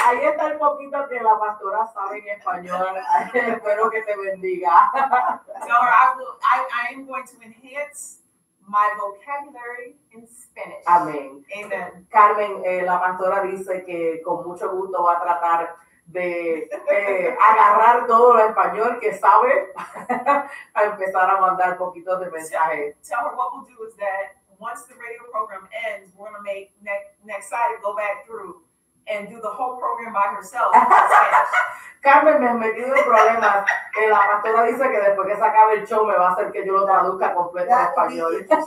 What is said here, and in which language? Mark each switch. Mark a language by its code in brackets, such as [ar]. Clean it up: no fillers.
[es] Ahí está el poquito que la pastora sabe en español. Espero que te bendiga. [en] So I am going to enhance my vocabulary in Spanish. [es] Amén. [en] Amen. [es] Carmen, la pastora dice que con mucho gusto va a tratar de agarrar todo lo español que sabe a empezar a mandar poquitos de mensajes. [en] Tell her what we'll do is that once the radio program ends, we're going to make next side go back through and do the whole program by herself in Spanish. [es] Carmen, me he metido en problemas. La pastora dice que después que se acabe el show me va a hacer que yo lo traduzca completo en español.